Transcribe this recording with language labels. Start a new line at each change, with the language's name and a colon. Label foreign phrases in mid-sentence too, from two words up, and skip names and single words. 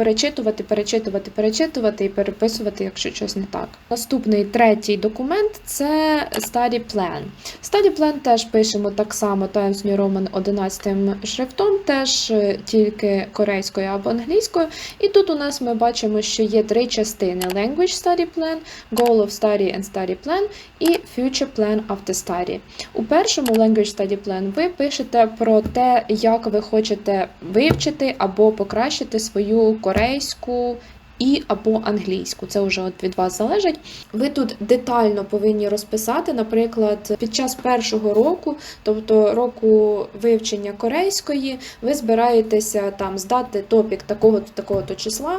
Ukrainian: Перечитувати і переписувати, якщо щось не так. Наступний, третій документ – це
English: Study Plan. Study Plan
Ukrainian: теж пишемо так само Times New Roman 11 шрифтом, теж тільки корейською або англійською. І тут у нас ми бачимо, що є три частини:
English: Language Study Plan, Goal of Study and Study Plan і Future Plan after Study.
Ukrainian: У першому
English: Language Study Plan
Ukrainian: ви пишете про те, як ви хочете вивчити або покращити свою корейську або англійську. Це вже від вас залежить. Ви тут детально повинні розписати, наприклад, під час першого року, тобто року вивчення корейської, ви збираєтеся там здати топік такого-то числа.